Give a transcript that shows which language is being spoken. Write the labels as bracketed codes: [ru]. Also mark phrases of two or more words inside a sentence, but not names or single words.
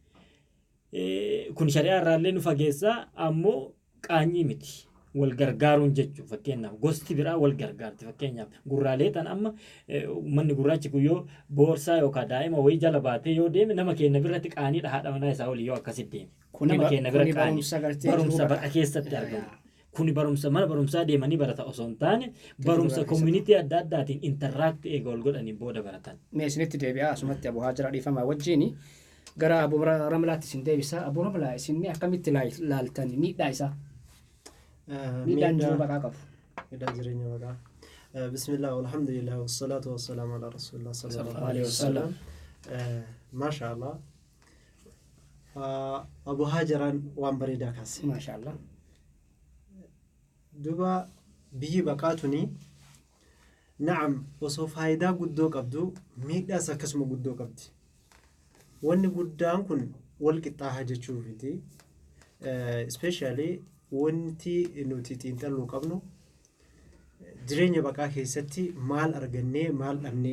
[om] kun shari'aa irraallee nu fageessaa ammoo qaanyii miti wal gargaaruun jechuun fakkeenyaaf gosti biraa wal gargaarti fakkeenyaaf gurraalee tan amma manni gurraachi kun yoo boorsaa yookaan daa'ima wayii jala baatee yoo deeme nama keenya biratti qaaniidha haadha manaa isaa olii yoo akkasitti deeme nama keenya bira qaanii barumsa baqa keessatti argamu kuni barumsa mana barumsaa deemanii barata osoo hin taane barumsa community adda addaatiin interact eega ol godhanii booda baratan. Mee isinitti deebi'aa asumatti Abu Hajar dhiifamaa wajjini gara Abu Ramlaatti isin deebisa. Abu Ramlaa isin akkamitti laaltan miidhaa isaa? Miidhaan jiruu baqaa qabu. Miidhaan jireenya baqaa. [ar] بسم الله والحمد لله والصلاة والسلام على رسول الله صلى الله عليه وسلم. [om] Mashallah. Abu Hajaran waan bareedaa kaase. Mashallah. Duba biyyi baqaatuni na'am osoo faayidaa guddoo qabdu miidhaas akkasuma guddoo qabdi. Wanni guddaan kun wal qixxaaha jechuufiti. Especially wanti nuti xiinxalluu qabnu jireenya baqaa keessatti maal argannee maal dhabnee.